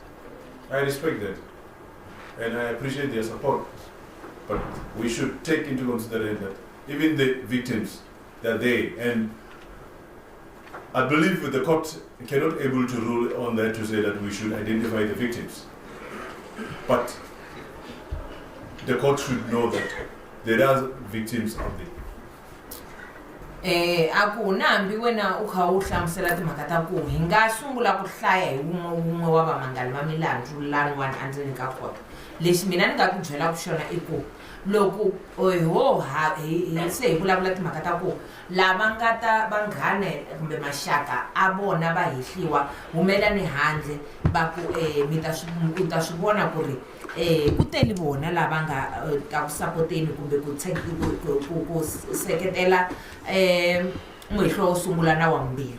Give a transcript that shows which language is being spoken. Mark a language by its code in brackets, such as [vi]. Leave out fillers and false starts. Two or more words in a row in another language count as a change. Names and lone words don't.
[en] I respect that, and I appreciate their support, but we should take into consideration that even the victims, they're there, and I believe the court cannot able to rule on that to say that we should identify the victims, but the court should know that there are victims out there. [ts] Aku nambi wena u kha u hlamusela timhaka ta ku hi nga sungula ku hlaya hi wun'we wa vamangali va milandzu laniwani endzeni ka khoto. Lexi mina ni nga ku byela ku xona i ku loko hi se hi vulavula timhaka ta ku lava nga ta vanghana kumbe maxaka a vona va hehliwa humelani handle va ku mi ta swi vona ku ri ku tele vona lava nga ta ku sapoteni kumbe ku seketela muhehliwa wo sungula na wambirhi.